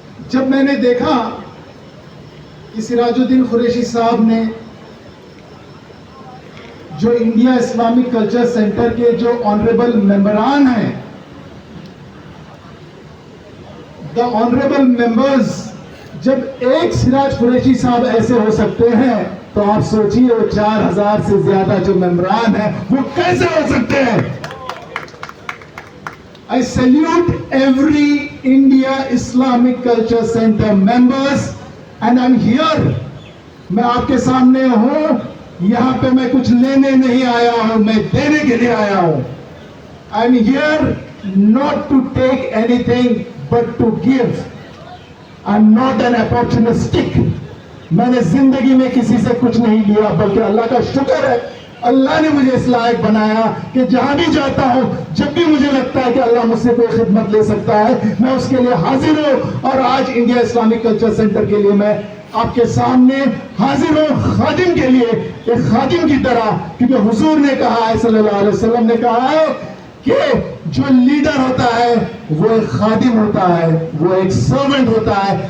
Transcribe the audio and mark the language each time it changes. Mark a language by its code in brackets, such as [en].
[ur] جب میں نے دیکھا کہ سراج الدین قریشی صاحب نے جو انڈیا اسلامک کلچر سینٹر کے جو آنریبل ممبران ہیں، [en] the honourable members, [ur] جب ایک سراج قریشی صاحب ایسے ہو سکتے ہیں تو آپ سوچئے وہ 4000 سے زیادہ جو ممبران ہیں وہ کیسے ہو سکتے ہیں. [en] I salute every India Islamic Culture Center members and I'm here. [ur] میں آپ کے سامنے ہوں. یہاں پہ میں کچھ لینے نہیں آیا ہوں، میں دینے کے لیے آیا ہوں. [en] I'm here not to take anything but to give. I'm not an opportunistic. [ur] میں نے زندگی میں کسی سے کچھ نہیں لیا بلکہ اللہ کا شکر ہے اللہ نے مجھے اس لائق بنایا کہ جہاں بھی جاتا ہوں جب بھی مجھے لگتا ہے کہ اللہ مجھ سے کوئی خدمت لے سکتا ہے میں اس کے لیے حاضر ہوں. اور آج انڈیا اسلامک کلچر سینٹر کے لیے میں آپ کے سامنے حاضر ہوں خادم کے لیے، ایک خادم کی طرح، کیونکہ حضور نے کہا ہے، صلی اللہ علیہ وسلم نے کہا ہے کہ جو لیڈر ہوتا ہے وہ ایک خادم ہوتا ہے، وہ ایک سرونٹ ہوتا ہے.